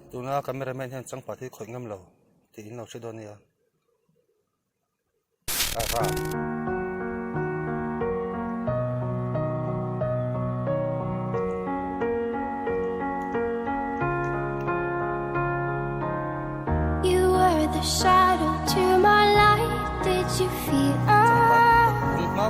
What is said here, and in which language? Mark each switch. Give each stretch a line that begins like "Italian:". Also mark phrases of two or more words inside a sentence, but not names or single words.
Mizo: nga cameraman hen chang pa thi khoi ngam lo ti in lo se don ya ra
English: You were the shadow to my light. Did you feel us?